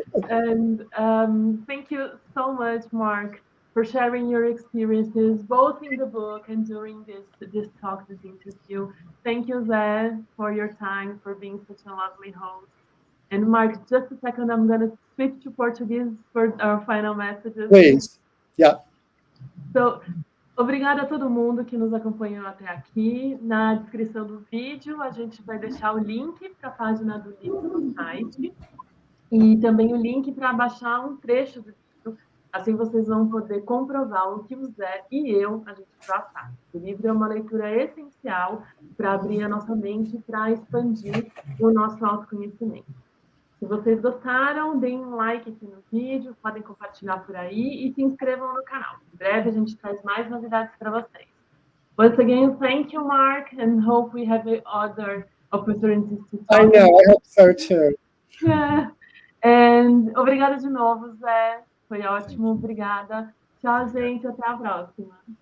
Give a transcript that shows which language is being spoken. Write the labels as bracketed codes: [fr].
[en] And thank you so much, Mark, for sharing your experiences, both in the book and during this talk, this interview. Thank you, Zé, for your time, for being such a lovely host. And Mark, just a second, I'm going to switch to Portuguese for our final messages. Please. Yeah. [pt] So, obrigada a todo mundo que nos acompanhou até aqui. Na descrição do vídeo, a gente vai deixar o link para a página do livro no site e também o link para baixar um trecho do livro. Assim vocês vão poder comprovar o que o Zé e a gente trata. O livro é uma leitura essencial para abrir a nossa mente, para expandir o nosso autoconhecimento. Se vocês gostaram, deem um like aqui no vídeo, podem compartilhar por aí e se inscrevam no canal. Em breve a gente traz mais novidades para vocês. [en] Once again, thank you, Mark, and hope we have other opportunities to talk. I know, I hope so too. Yeah. [pt] And obrigada de novo, Zé. Foi ótimo, obrigada. Tchau, gente, até a próxima.